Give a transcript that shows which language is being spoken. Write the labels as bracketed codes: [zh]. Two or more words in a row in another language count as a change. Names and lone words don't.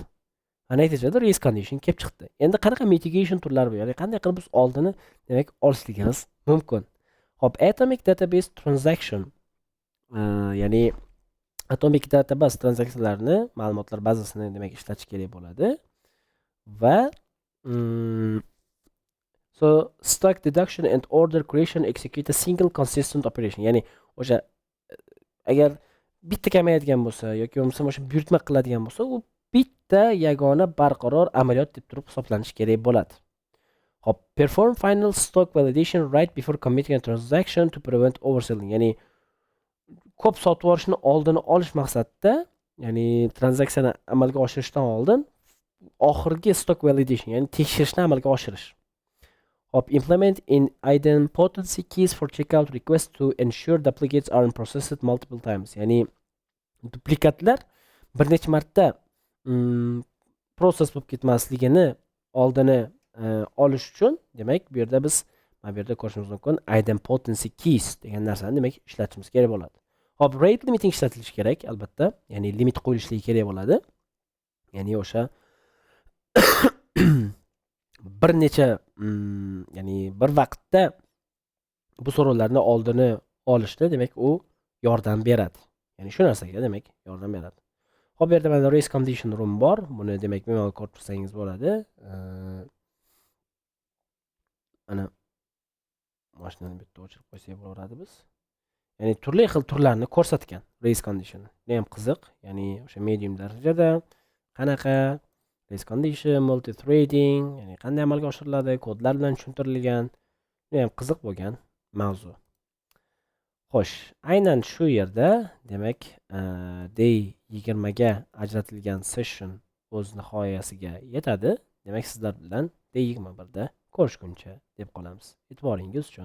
[uz] Natijada [en] race condition [uz] kelib chiqdi. Endi qanaqa mitigation turlari bor, ya'ni qanday qilib biz oldini demak olishligimiz mumkin. [en] Hop, atomic database transaction, ya'ni atomic database [uz] tranzaksiyalarni, ma'lumotlar bazasini demak ishlatish kerak bo'ladi va [en] so stack deduction and order creation execute a single consistent operation. [uz] Ya'ni o'sha agar bitta kamayadigan bo'lsa yoki bo'lmasa o'sha buyurtma qiladigan bo'lsa, u bitta yagona barqaror amaliyot deb turib hisoblanishi kerak bo'ladi. Hop, [en] perform final stock validation right before committing a transaction to prevent overselling. [uz] Ya'ni ko'p sotib yuborishni oldini olish maqsadida, ya'ni tranzaksiyani amalga oshirishdan oldin oxirgi [en] stock validation, [uz] ya'ni tekshirishni amalga oshirish. Hop, [en] implement in idempotency keys for checkout request to ensure duplicates aren't processed multiple times. [uz] Ya'ni duplikatlar bir necha marta process bo'lib ketmasligini oldini olish uchun demak bu yerda biz mana bu yerda ko'rishimiz mumkin [en] idempotency keys [uz] degan narsani demak ishlatishimiz kerak bo'ladi. Hop, [en] rate limiting [uz] ishlatilishi kerak albatta, ya'ni limit qo'yilishligi kerak bo'ladi. Ya'ni o'sha bir necha ya'ni bir vaqtda bu so'rovlarni oldini olishda demak u yordam beradi. Ya'ni shu narsaga demak yordam beradi. Hop, bu yerda mana [en] race condition [uz] room bor. Buni demak bemalol ko'rib tursangiz bo'ladi. Ana mashinani bitta o'chirib qo'ysak bo'laveradi biz. Ya'ni turli xil turlarni ko'rsatgan [en] race condition. [uz] Bu ham qiziq. Ya'ni o'sha medium darajada qanaqa [en] race condition, multi threading, [uz] ya'ni qanday amalga oshiriladi, kodlar bilan tushuntirilgan. Bu ham qiziq bo'lgan mavzu. Xo'sh, aynan shu yerda demak day 20 ga ajratilgan session o'z nihoyasiga yetadi. Demak sizlar bilan day 21 da ko'rishguncha deb qolamiz.